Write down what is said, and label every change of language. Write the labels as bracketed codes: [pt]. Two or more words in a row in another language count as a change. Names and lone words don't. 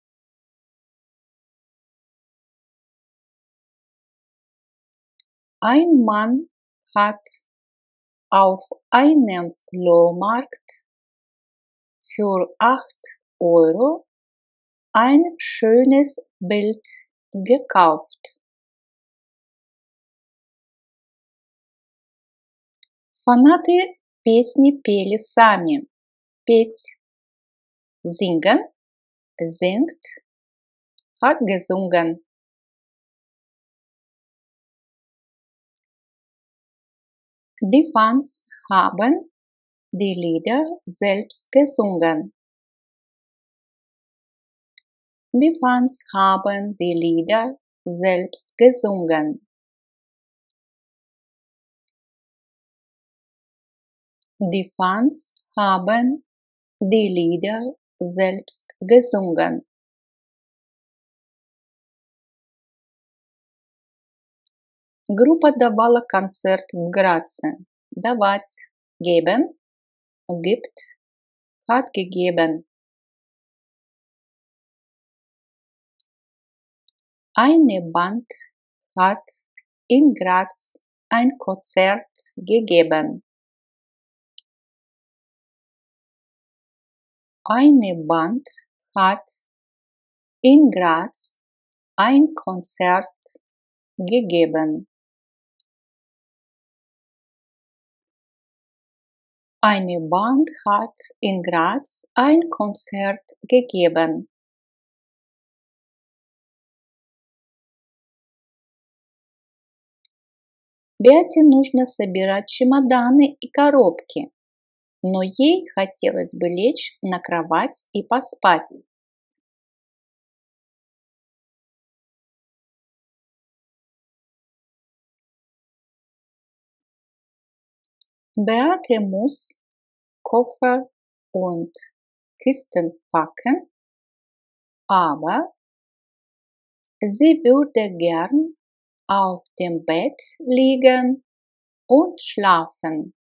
[de] Ein Mann hat auf einem Flohmarkt für 8 € ein schönes Bild gekauft. [ru] Фанаты песни пели сами. Петь – [de] singen, singt, hat gesungen. Die Fans haben die Lieder selbst gesungen. Die Fans haben die Lieder selbst gesungen. Die Fans haben die Lieder selbst gesungen. [ru] Группа давала концерт в Граце. Давать – [de] geben, gibt, hat gegeben. Eine Band hat in Graz ein Konzert gegeben. Eine Band hat in Graz ein Konzert gegeben. Eine Band hat in Graz ein Konzert gegeben. [ru] Бяте нужно собирать чемоданы и коробки, но ей хотелось бы лечь на кровать и поспать. [de] Beate muss Koffer und Kisten packen, aber sie würde gern auf dem Bett liegen und schlafen.